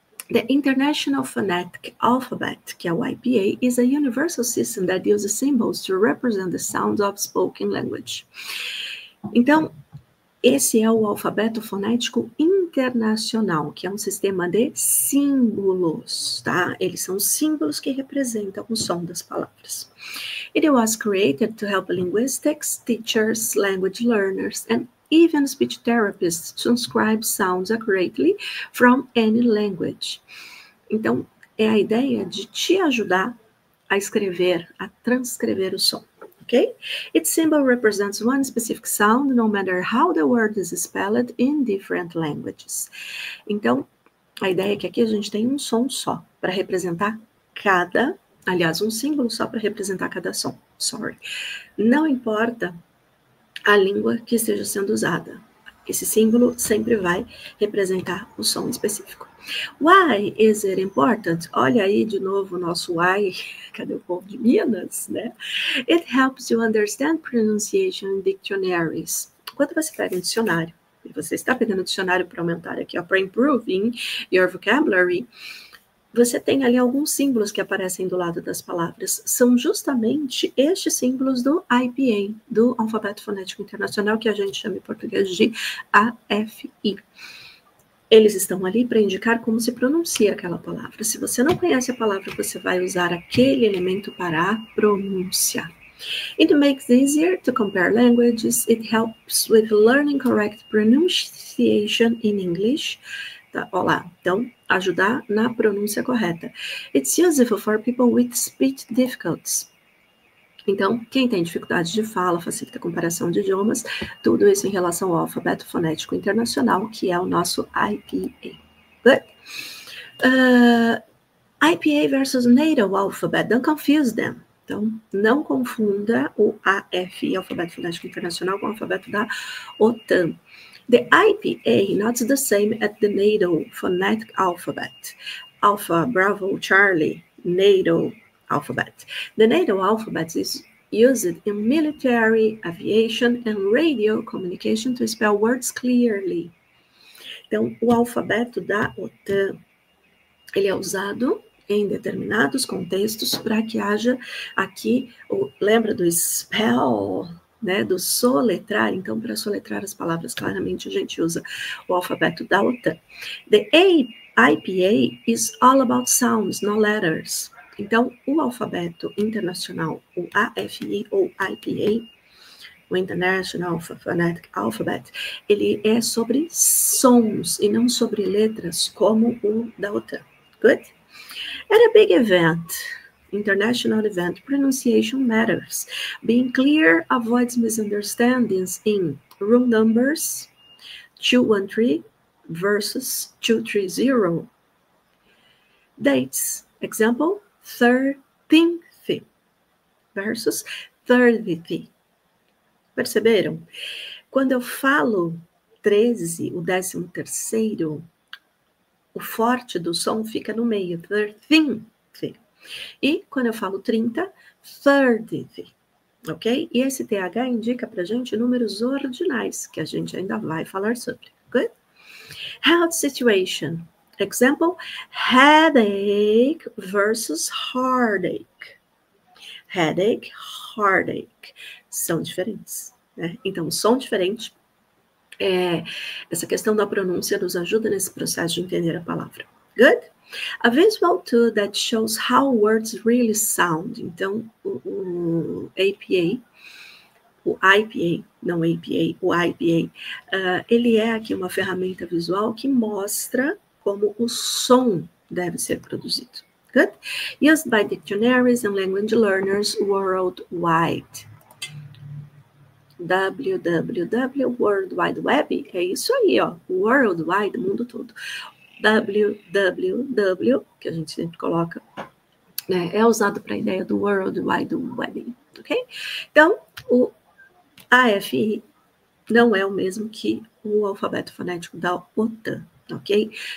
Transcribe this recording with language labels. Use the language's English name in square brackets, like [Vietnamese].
[English] The International Phonetic Alphabet, [Portuguese] que é o IPA, [English] is a universal system that uses symbols to represent the sounds of spoken language. [Portuguese] Então, esse é o alfabeto fonético internacional, que é um sistema de símbolos, tá? Eles são símbolos que representam o som das palavras. [English] It was created to help linguistics, teachers, language learners, and even speech therapists transcribe sounds accurately from any language. [Portuguese] Então, é a ideia de te ajudar a escrever, a transcrever o som. [English] Okay? Its symbol represents one specific sound, no matter how the word is spelled in different languages. [Portuguese] Então, a ideia é que aqui a gente tem um som só para representar um símbolo só para representar cada som. Não importa a língua que esteja sendo usada. Esse símbolo sempre vai representar o som específico. [English] Why is it important? [Portuguese] Olha aí de novo o nosso why. Cadê o povo de Minas, né? [English] It helps you understand pronunciation in dictionaries. [Portuguese] Quando você pega um dicionário, e você está pegando o dicionário para aumentar aqui, para [English] improving your vocabulary, [Portuguese] você tem ali alguns símbolos que aparecem do lado das palavras. São justamente estes símbolos do IPA, do Alfabeto Fonético Internacional, que a gente chama em português de AFI. Eles estão ali para indicar como se pronuncia aquela palavra. Se você não conhece a palavra, você vai usar aquele elemento para a pronúncia. [English] It makes it easier to compare languages. It helps with learning correct pronunciation in English. [Portuguese] Tá, olá, então, ajudar na pronúncia correta. [English] It's useful for people with speech difficulties. [Portuguese] Então, quem tem dificuldade de fala, facilita a comparação de idiomas, tudo isso em relação ao Alfabeto Fonético Internacional, que é o nosso IPA. [English] Good? IPA versus NATO Alphabet, don't confuse them. [Portuguese] Então, não confunda o AFI, Alfabeto Fonético Internacional, com o alfabeto da OTAN. [English] The IPA not the same as the NATO phonetic alphabet. Alpha, Bravo, Charlie, NATO alphabet. The NATO alphabet is used in military, aviation, and radio communication to spell words clearly. [Portuguese] Então, o alfabeto da OTAN, ele é usado em determinados contextos para que haja aqui, lembra do spell, né, do soletrar. Então, para soletrar as palavras claramente, a gente usa o alfabeto da OTAN. [English] The IPA is all about sounds, not letters. [Portuguese] Então, o alfabeto internacional, o AFI ou IPA, o International Phonetic Alphabet, ele é sobre sons e não sobre letras, como o da OTAN. [English] Good? At a big event, international event, pronunciation matters. Being clear avoids misunderstandings in room numbers, 213 versus 230. Dates, example, 13th versus 30th. [Portuguese] Perceberam? Quando eu falo 13, o 13º, o forte do som fica no meio, 13th. E quando eu falo 30, 30th, ok? E esse TH indica pra gente números ordinais, que a gente ainda vai falar sobre. [English] Good? Health situation. Example, headache versus heartache. [Portuguese] Headache, heartache. São diferentes, né? Então, som diferente. Essa questão da pronúncia nos ajuda nesse processo de entender a palavra. [English] Good? A visual tool that shows how words really sound. [Portuguese] Então, o APA, o IPA, não APA, o IPA, ele é aqui uma ferramenta visual que mostra como o som deve ser produzido. [English] Good? Used by dictionaries and language learners worldwide. [Portuguese] www, World Wide Web, é isso aí, ó, worldwide, mundo todo. www, que a gente sempre coloca, né, é usado para a ideia do World Wide Web, ok? Então, o AFI não é o mesmo que o alfabeto fonético da OTAN, ok?